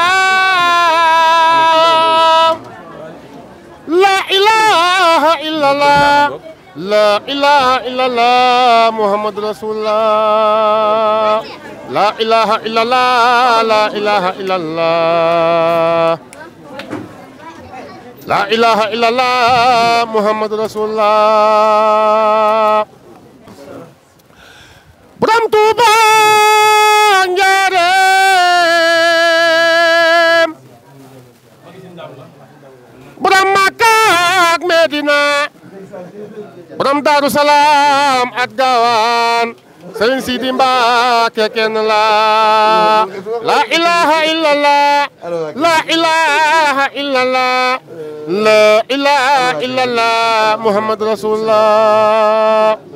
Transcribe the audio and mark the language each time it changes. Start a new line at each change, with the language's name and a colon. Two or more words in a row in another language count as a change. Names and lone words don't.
Arabic: الله لا إله إلا الله لا إله إلا الله محمد رسول الله لا إله إلا الله لا إله إلا الله لا إله إلا الله محمد رسول الله
Wolof: borom Tuuba Njaareem borom Makka ak Medina borom Daaru Salaam ak Gaawaan Sëriñ Sidi Mbàkke kenn
Arabic: لا إله إلا الله لا إله إلا الله لا إله إلا الله محمد رسول الله